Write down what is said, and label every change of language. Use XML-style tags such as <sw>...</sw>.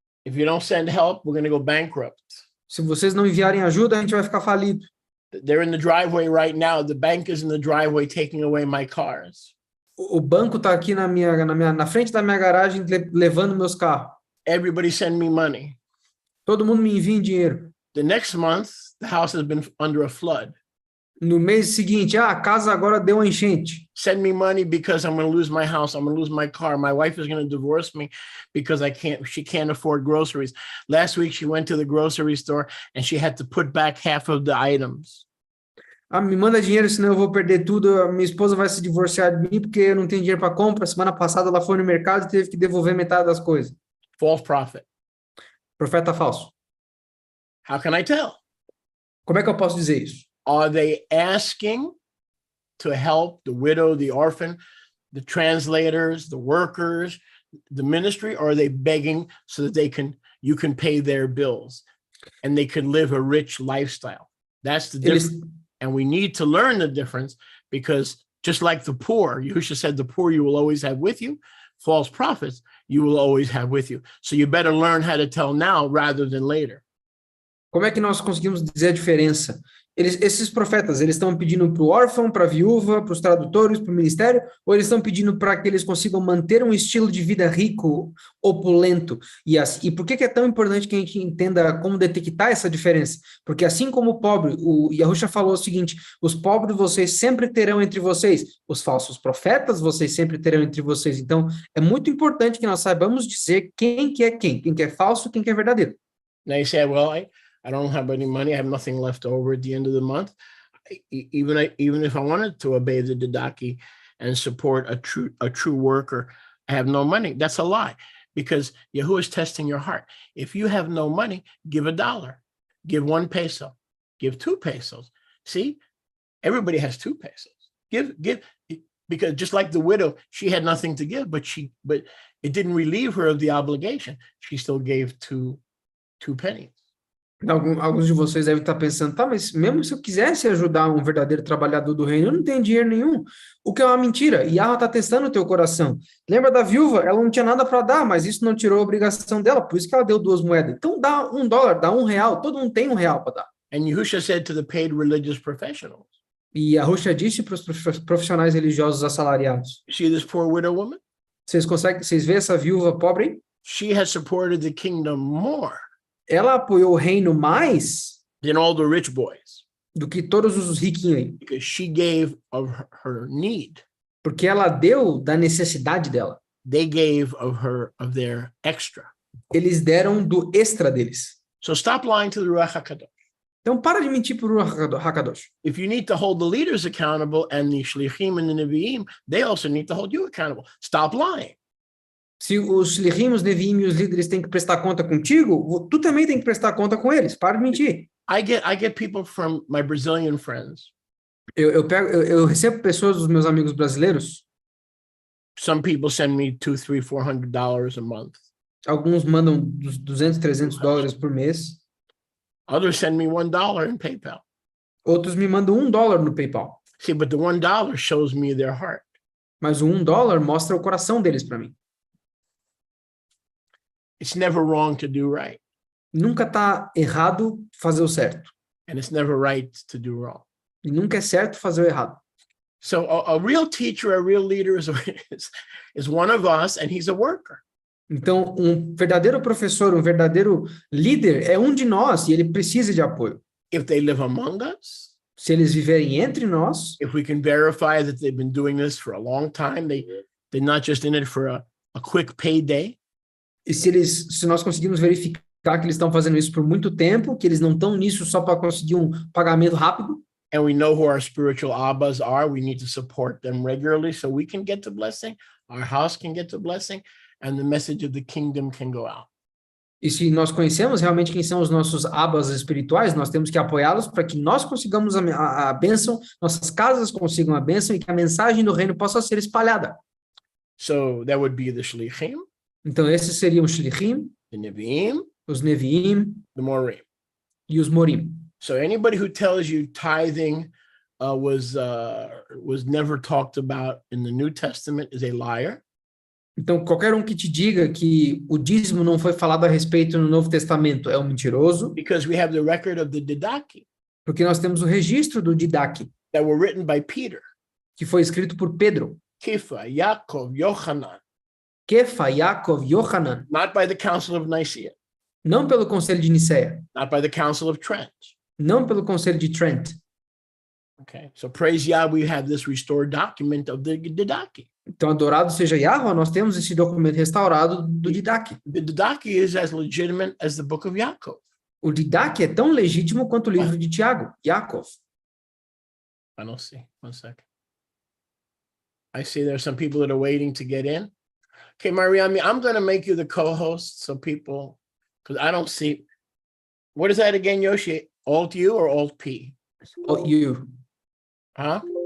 <en>If you don't send help, we're going to go bankrupt.</en> <pt>Se vocês não enviarem ajuda, a gente vai ficar falido.</pt> <en>They're in the driveway right now. The bank is in the driveway taking away my cars.</en> <pt>O banco está aqui na frente da minha garagem levando meus carros.</pt> <en>Everybody send me money.</en> <pt>Todo mundo me envia dinheiro.</pt> <en>The next month, the house has been under a flood.</en> <pt>No mês seguinte, a casa agora deu uma enchente.</pt> <en>Send me money because I'm going to lose my house. I'm going to lose my car. My wife is going to divorce me because she can't afford groceries. Last week, she went to the grocery store and she had to put back half of the items.</en> <pt>Me manda dinheiro, senão eu vou perder tudo. Minha esposa vai se divorciar de mim porque eu não tenho dinheiro para compra. Semana passada ela foi no mercado e teve que devolver metade das coisas.</pt> <en>False prophet.</en> <pt>Profeta falso.</pt> <en>How can I tell?</en> <pt>Como é que eu posso dizer isso?</pt> <en>Are they asking to help the widow, the orphan, the translators, the workers, the ministry, or are they begging so that you can pay their bills and they can live a rich lifestyle? That's the difference. And we need to learn the difference, because just like the poor, Yahushua said, the poor you will always have with you, false prophets you will always have with you. So you better learn how to tell now rather than later.</en> <pt>Como é que nós conseguimos dizer a diferença? Esses profetas, eles estão pedindo para o órfão, para a viúva, para os tradutores, para o ministério, ou eles estão pedindo para que eles consigam manter um estilo de vida rico, opulento? E por que é tão importante que a gente entenda como detectar essa diferença? Porque assim como o pobre, o Yahushua falou o seguinte: os pobres vocês sempre terão entre vocês, os falsos profetas vocês sempre terão entre vocês. Então, é muito importante que nós saibamos dizer quem que é falso, quem que é verdadeiro.</pt> <en>Now you say, well, I don't have any money. I have nothing left over at the end of the month. Even if I wanted to obey the Didache and support a true worker, I have no money. That's a lie, because Yahuwah is testing your heart. If you have no money, give $1, give 1 peso, give 2 pesos. See, everybody has 2 pesos. Give, because just like the widow, she had nothing to give, but it didn't relieve her of the obligation. She still gave 2 pennies.</en> <pt>Alguns de vocês devem estar pensando, tá, mas mesmo se eu quisesse ajudar um verdadeiro trabalhador do reino, eu não tenho dinheiro nenhum. O que é uma mentira. E Yahweh está testando o teu coração. Lembra da viúva? Ela não tinha nada para dar, mas isso não tirou a obrigação dela, por isso que ela deu 2 moedas. Então dá $1, dá R$1, todo mundo tem R$1 para dar.</pt> <en>And Yahushua said to the paid religious professionals.</en> <pt>E Yahushua disse para os profissionais religiosos assalariados.</pt> <en>See this poor widow woman?</en> <pt>Vocês veem essa viúva pobre aí?</pt> <en>She has supported the kingdom more.</en> <pt>Ela apoiou o reino mais</pt> <en>than all the rich boys,</en> <pt>do que todos os riquinhos aí.</pt> <en>because she gave of her need.</en> <pt>Porque ela deu da necessidade dela.</pt> <en>They gave of their extra.</en> <pt>Eles deram do extra deles.</pt> <en>So stop lying to the Ruach HaKadosh.</en> <pt>Então para de mentir para o Hakadosh.</pt> <en>If you need to hold the leaders accountable and the shlichim and the nevi'im, they also need to hold you accountable. Stop lying.</en> <pt>Se os shlichim, os neviim e os líderes têm que prestar conta contigo, tu também tem que prestar conta com eles. Para de mentir.</pt> <en>I get people from my Brazilian friends.</en> <pt>Eu recebo pessoas dos meus amigos brasileiros.</pt> <en>Some people send me $200, $300, $400 a month.</en> <pt>Alguns mandam $200, $300 por mês.</pt> <en>Others send me $1 in PayPal.</en> <pt>Outros me mandam $1 no PayPal.</pt> <en>See, but the $1 shows me their heart.</en> <pt>Mas o $1 mostra o coração deles para mim.</pt> <en>It's never wrong to do right.</en> <pt>Nunca tá errado fazer o certo.</pt> <en>And it's never right to do wrong.</en> <pt>E nunca é certo fazer o errado.</pt> <en>So a real teacher, a real leader is one of us, and he's a worker.</en> <pt>Então, um verdadeiro professor, um verdadeiro líder é um de nós e ele precisa de apoio.</pt> <en>If they live among us,</en> <pt>Se eles viverem entre nós,</pt> <en>if we can verify that they've been doing this for a long time, they're not just in it for a quick payday.</en> <pt>e se nós conseguirmos verificar que eles estão fazendo isso por muito tempo, que eles não estão nisso só para conseguir um pagamento rápido,</pt> <en>And we know who our spiritual abbas are, we need to support them regularly so we can get the blessing, our house can get the blessing, and the message of the kingdom can go out.</en> <pt>e se nós conhecemos realmente quem são os nossos abas espirituais, nós temos que apoiá-los para que nós consigamos a bênção, nossas casas consigam a bênção e que a mensagem do reino possa ser espalhada.</pt> <en>So that would be the shlichim,</en> <pt>Então, esses seriam os shlichim,</pt> <en>the nevi'im,</en> <pt>os neviim</pt> <en>the morim.</en> <pt>e os morim.</pt> <en>So anybody who tells you tithing was never talked about in the New Testament is a liar.</en> <pt>Então, qualquer um que te diga que o dízimo não foi falado a respeito no Novo Testamento é um mentiroso,</pt> <en>Because we have the record of the Didache</en> <pt>porque nós temos o registro do Didache,</pt> <en>that were written by Peter,</en> <pt>que foi escrito por Pedro,</pt> <en>Kepha, Yaakov, Yochanan,</en> <pt>Kefa, Yaakov, Yohanan,</pt> <en>not by the Council of Nicaea,</en> <pt>não pelo Conselho de Nicéia,</pt> <en>not by the Council of Trent.</en> <pt>não pelo Conselho de Trent.</pt> <en>Okay, so praise Yah, we have this restored document of the Didache.</en> <pt>Então, adorado seja Yahweh, nós temos esse documento restaurado do Didache.</pt> <en>The Didache is as legitimate as the book of Yaakov.</en> <pt>O Didache é tão legítimo quanto o livro de Tiago, Yaakov.</pt> <en>I don't see. One second. I see there's some people that are waiting to get in. Okay, Mariami, I'm going to make you the co-host so people, because I don't see. What is that again, Yoshi? Alt U or Alt P? Alt U. Huh?</en>